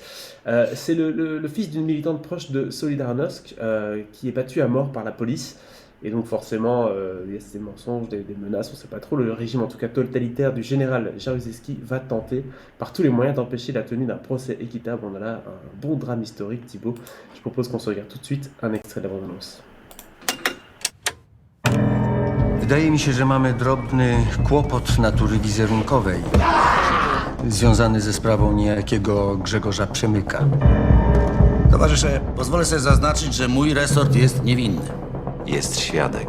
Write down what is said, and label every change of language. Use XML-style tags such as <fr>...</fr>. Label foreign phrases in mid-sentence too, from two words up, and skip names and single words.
<fr>C'est le fils d'une militante proche de Solidarnosc qui est battu à mort par la police. Et donc forcément, il y a ces mensonges, des menaces, on ne sait pas trop. Le régime, en tout cas totalitaire, du général Jaruzelski va tenter par tous les moyens d'empêcher la tenue d'un procès équitable. On a là un bon drame historique, Thibaut. Je propose qu'on se regarde tout de suite un extrait de la bande-annonce.</fr> <pl>Wydaje mi się, że mamy drobny kłopot natury wizerunkowej, związany ze sprawą niejakiego Grzegorza Przemyka. Towarzysze, pozwolę sobie zaznaczyć, że mój resort jest niewinny. Jest świadek.</pl>